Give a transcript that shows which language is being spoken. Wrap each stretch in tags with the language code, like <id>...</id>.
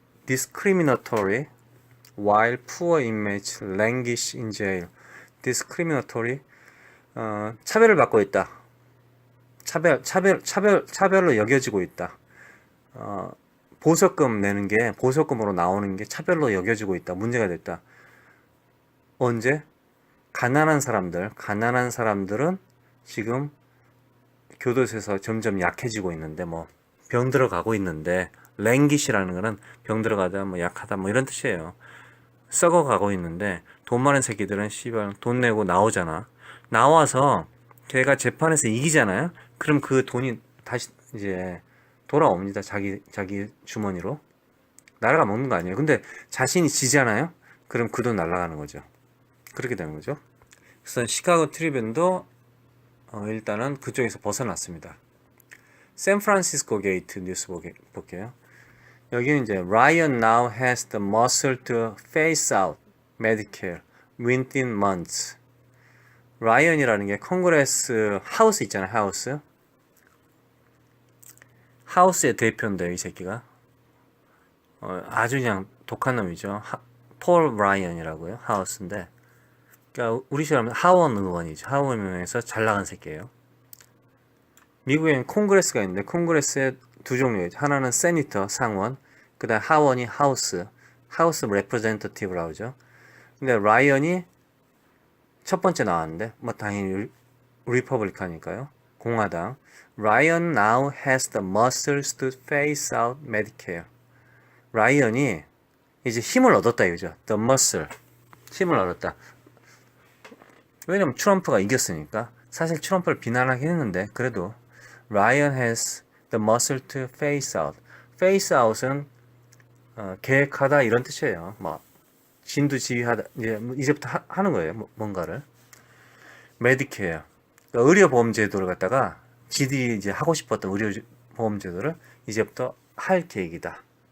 <en>discriminatory while poor inmates languish in jail.</en> <ko>discriminatory 차별을 받고 있다. 차별로 여겨지고 있다. 보석금 내는 게 보석금으로 나오는 게 차별로 여겨지고 있다. 문제가 됐다. 언제? 가난한 사람들은 지금 교도소에서 점점 약해지고 있는데 뭐 병 들어가고 있는데 랭깃이라는 거는 병 들어가다 뭐 약하다 뭐 이런 뜻이에요. 썩어가고 있는데 돈 많은 새끼들은 씨발 돈 내고 나오잖아. 나와서 걔가 재판에서 이기잖아요. 그럼 그 돈이 다시 이제 돌아옵니다. 자기 주머니로. 나라가 먹는 거 아니에요. 근데 자신이 지잖아요. 그럼 그 돈 날아가는 거죠. 그렇게 되는 거죠. 그래서 시카고 트리뷴도 일단은 그쪽에서 벗어났습니다. 샌프란시스코 게이트 뉴스 볼게요. 여기는 이제</ko> <en>Ryan now has the muscle to phase out Medicare within months.</en> <ko>라이언이라는 게 컨그레스 하우스 있잖아요. 하우스의 대표인데 이 새끼가 아주 그냥 독한 놈이죠. 폴 라이언이라고요. 하우스인데 그러니까 우리식으로 하면 하원 의원이죠. 하원 의원에서 잘 나간 새끼예요. 미국에는 콩그레스가 있는데 콩그레스에 두 종류예요. 하나는 세니터 상원, 그다음 하원이 하우스 레프레젠터티브라고 하죠. 근데 라이언이 첫 번째 나왔는데 뭐 당연히 리퍼블리칸이니까요. 공화당.</ko> <en>Ryan now has the muscles to phase out Medicare.</en> <ko>라이언이 이제 힘을 얻었다 이거죠.</ko> <en>The muscle.</en> <ko>힘을 얻었다. 왜냐면 트럼프가 이겼으니까. 사실 트럼프를 비난하긴 했는데 그래도</ko> <en>Ryan has the muscle to phase out.</en> <ko>phase out은 계획하다 이런 뜻이에요. 뭐 진두지휘하다 이제부터 하는 거예요. 뭔가를. 메디케어. 그러니까 의료보험제도를 갖다가 지들이 이제 하고 싶었던 의료보험제도를 이제부터 할 계획이다.</ko>